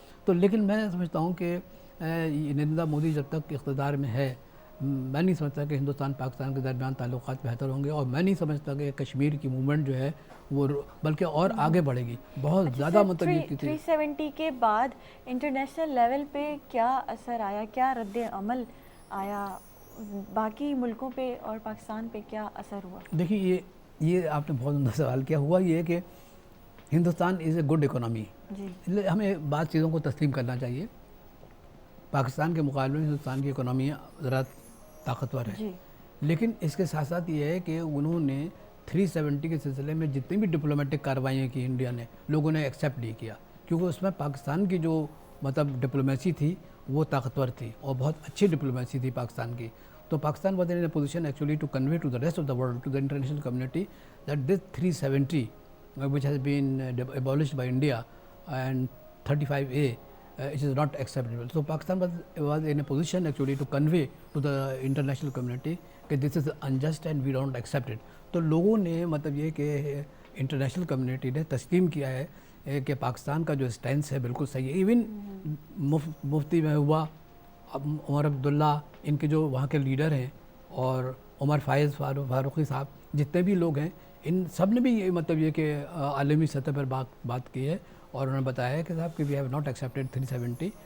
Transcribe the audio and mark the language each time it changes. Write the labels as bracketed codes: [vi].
[ur] تو لیکن میں سمجھتا ہوں کہ نریندر مودی جب تک اقتدار میں ہے، میں نہیں سمجھتا کہ ہندوستان پاکستان کے درمیان تعلقات بہتر ہوں گے، اور میں نہیں سمجھتا کہ کشمیر کی موومنٹ جو ہے وہ بلکہ اور آگے بڑھے گی بہت زیادہ. مطلب یہ 370 کے بعد انٹرنیشنل لیول پہ کیا اثر آیا، کیا رد عمل آیا، باقی ملکوں پہ اور پاکستان پہ کیا اثر ہوا؟ دیکھیے یہ آپ نے بہت عمدہ سوال کیا. ہوا یہ کہ ہندوستان [en] Is a good economy. [ur] ہمیں بعض چیزوں کو تسلیم کرنا چاہیے. پاکستان کے مقابلے میں ہندوستان کی اکانومی ذرا طاقتور ہے، لیکن اس کے ساتھ ساتھ یہ ہے کہ انہوں نے 370 کے سلسلے میں جتنی بھی ڈپلومیٹک کارروائیاں کی انڈیا نے، لوگوں نے ایکسیپٹ نہیں کیا، کیونکہ اس میں پاکستان کی جو مطلب ڈپلومیسی تھی وہ طاقتور تھی اور بہت اچھی ڈپلومیسی تھی پاکستان کی. [en] تو Pakistan was in a position actually to convey to the rest of the world, to the international community, that this 370 which has been abolished by India and 35A it is not acceptable. So Pakistan was in a position actually to convey to the international community that this is unjust and we don't accept it. [ur] تو لوگوں نے مطلب یہ کہ international community نے تسلیم کیا ہے کہ پاکستان کا جو اسٹینس ہے بالکل صحیح ہے. ایون مفتی محبوبہ، عمر عبداللہ، ان کے جو وہاں کے لیڈر ہیں، اور عمر فائز فاروقی صاحب، جتنے بھی لوگ ہیں، ان سب نے بھی یہ مطلب یہ کہ عالمی سطح پر بات کی ہے، اور انہوں نے بتایا ہے کہ صاحب کہ [en] we have not accepted [ur] 370.